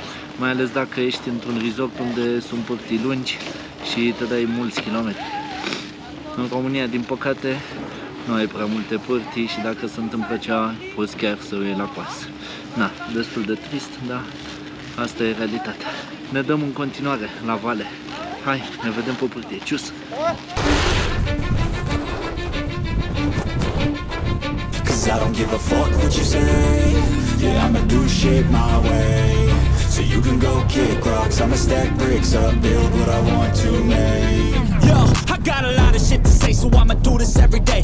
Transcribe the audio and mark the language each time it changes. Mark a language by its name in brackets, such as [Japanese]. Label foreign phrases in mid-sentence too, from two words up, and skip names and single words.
[Romanian] Mai ales dacă ești într-un resort unde sunt pârtii lungi și te dai mulți kilometri. În România, din păcate, nu ai prea multe pârtii și dacă se întâmplă ceva, poți chiar să o iei la pas. Destul de trist, dar asta e realitatea. Ne dăm în continuare la vale. Hai, ne vedem pe pârtie. Cius! [English] I don't give a fuck what you say. Yeah, I'ma do shit my way. So you can go kick rocks, I'ma stack bricks up, build what I want to make. Yo, I got a lot of shit to say, so I'ma do this every day.